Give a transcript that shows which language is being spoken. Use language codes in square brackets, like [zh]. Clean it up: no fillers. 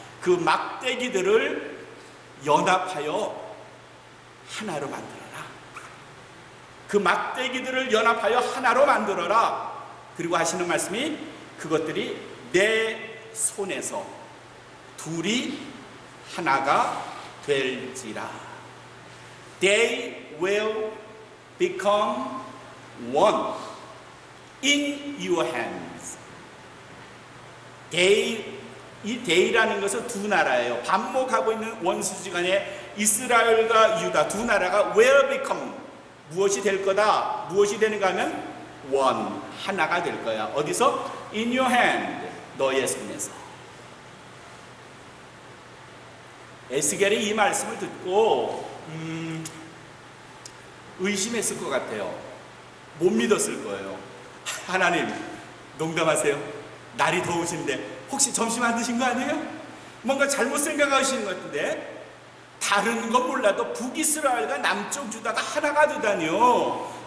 [ko] 그 막대기들을 연합하여 하나로 만들어라. 그 막대기들을 연합하여 하나로 만들어라. 그리고 하시는 말씀이 그것들이 내 손에서 둘이 하나가 될지라. [en] They will become one in your hands. [ko] 이 데이라는 것은 두 나라예요. 반목하고 있는 원수지간에 이스라엘과 유다 두 나라가 [en] will become [ko] 무엇이 될 거다. 무엇이 되는가 하면 [en] one [ko] 하나가 될 거야. 어디서? [en] in your hand [ko] 너의 손에서. 에스겔이 이 말씀을 듣고 의심했을 것 같아요. 못 믿었을 거예요. 하나님, 농담하세요? 날이 더우신데 혹시 점심 안 드신 거 아니에요? 뭔가 잘못 생각하시는 것 같은데, 다른 건 몰라도 북이스라엘과 남쪽 유다가 하나가 되다니요.